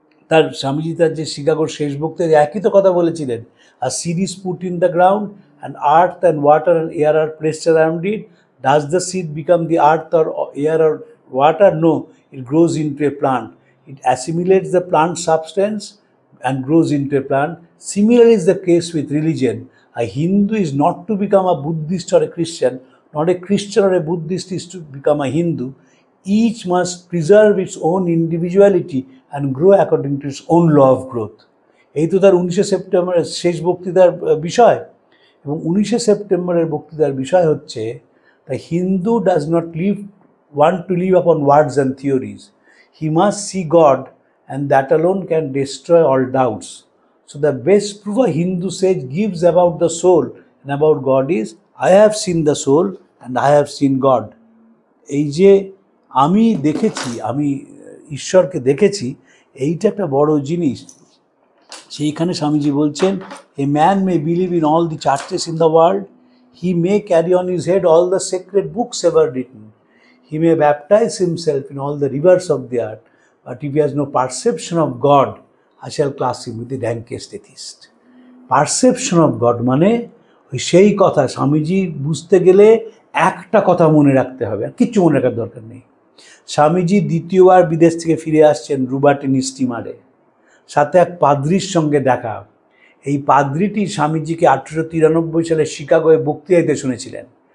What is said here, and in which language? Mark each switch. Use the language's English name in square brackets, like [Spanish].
[Bangla] তার স্বামীজি তার যে শিকাগোর শেষ বক্তৃতায় একই তো কথা বলেছিলেন, [English] Are seeds put in the ground and earth and water and air are placed around it, does the seed become the earth or air or water? No, it grows into a plant, it assimilates the plant substance and grows into a plant. Similarly is the case with religion. A Hindu is not to become a Buddhist or a Christian, not a Christian or a Buddhist is to become a Hindu. Each must preserve its own individuality and grow according to its own law of growth. [Bangla] এই তো তার 19শে সেপ্টেম্বরের শেষ বক্তৃতার বিষয়। এবং 19শে সেপ্টেম্বরের বক্তৃতার বিষয় হচ্ছে, [English] the Hindu does not want to live upon words and theories. He must see God, and that alone can destroy all doubts. So the best proof a Hindu sage gives about the soul and about God is, I have seen the soul and I have seen God. [Bangla] এই যে আমি দেখেছি, আমি ঈশ্বরকে দেখেছি, এইটা একটা বড় জিনিস। সেইখানে স্বামীজি বলছেন, [English] a man may believe in all the churches in the world, he may carry on his head all the sacred books ever written, he may baptize himself in all the rivers of the earth, but if he has no perception of God, I shall class him with the rankest atheist. Perception of God [Bangla] মানে ওই সেই কথা, স্বামীজি বুঝতে গেলে একটা কথা মনে রাখতে হবে, আর কিচ্ছু মনে রাখার দরকার নেই। স্বামীজি দ্বিতীয়বার বিদেশ থেকে ফিরে আসছেন রুবাটিনি স্টিমারে, সাথে এক পাদ্রির সঙ্গে দেখা। এই পাদ্রিটি স্বামীজিকে 1893 সালে শিকাগোয় বক্তৃতা দিতে শুনেছিলেন।